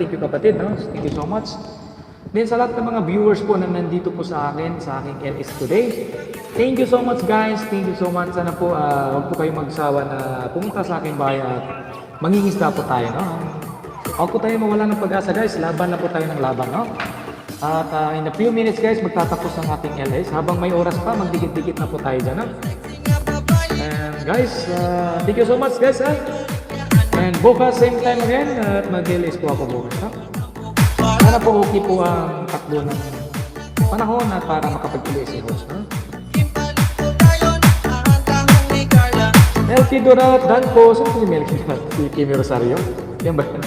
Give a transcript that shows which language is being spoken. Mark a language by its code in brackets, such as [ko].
[en] Thank you [tl] kapatid, no? [en] Thank you so much. [tl] Then sa lahat ng mga viewers po na nandito po sa akin, sa aking LS today, [en] thank you so much [tl] guys, thank you so much. Sana po, huwag po kayong magsawa na pumunta sa aking bahay at mangingisda po tayo, no? Huwag po tayo mawala ng pag-asa guys, laban na po tayo ng laban, no? At [en] in a few minutes [tl] guys, magtatapos ang ating LS. Habang may oras pa, magdikit-dikit na po tayo dyan, no? [en] And guys, thank you so much guys, ha? [tl] And bukas, [en] same time again, [tl] at mag-LS po ako bukas, ha? Sana po okay po ang takbo ng panahon at para makapag-LS si host, ha? Melky Dorat, Dan po, saan po si Melky Dorat? Si Kimi Rosario? Yan ba?